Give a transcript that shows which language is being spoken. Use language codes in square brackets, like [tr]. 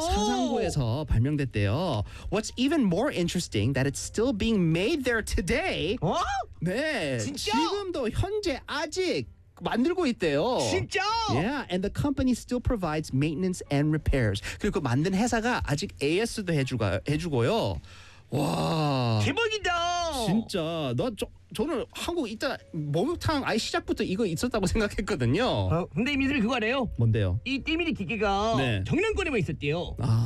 [ko] 사상구에서 발명됐대요. [en] What's even more interesting that it's still being made there today. [ko] 네. 진짜? 지금도 현재 아직 만들고 있대요. 진짜? [en] Yeah, and the company still provides maintenance and repairs. [ko] 그리고 만든 회사가 아직 AS도 해주고요. 와. 대박이다. 진짜. 저는 한국 이따 목욕탕 아예 시작부터 이거 있었다고 생각했거든요. 근데 이미 그거 알아요? 뭔데요? 이 때밀이 기계가 네. 경량권에만 있었대요.